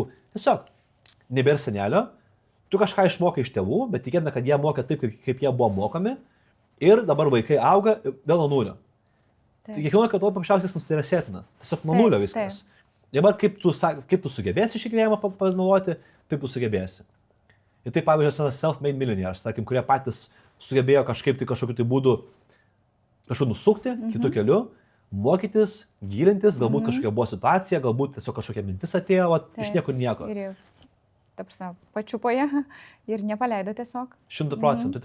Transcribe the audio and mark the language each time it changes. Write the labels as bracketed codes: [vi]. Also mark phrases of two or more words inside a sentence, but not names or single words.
[lt] Tiesiog, nebėra senelio, tu kažką išmokai iš tėvų, bet tikėtina, kad jie mokė taip, kaip jie buvo mokomi ir dabar vaikai auga vėl nuo nulio. Tai kiekvieno kartu paprasčiausiai nusirasėtina, tiesiog nuo nulio viskas. Dabar kaip tu sugebėsi šį gyvenimą panaudoti, taip tu sugebėsi. Ir tai, pavyzdžiui, [en] self-made millionaires, [lt] tarkim, kurie patys sugebėjo kažkokiu tai būdu kažkur nusukti, kitų kelių, mokytis, gilintis, galbūt kažkokia buvo situacija, galbūt tiesiog kažkokia mintis atėjo, iš niekur nieko. Ta prasme, pačiupoje ir nepaleido tiesiog. 100%.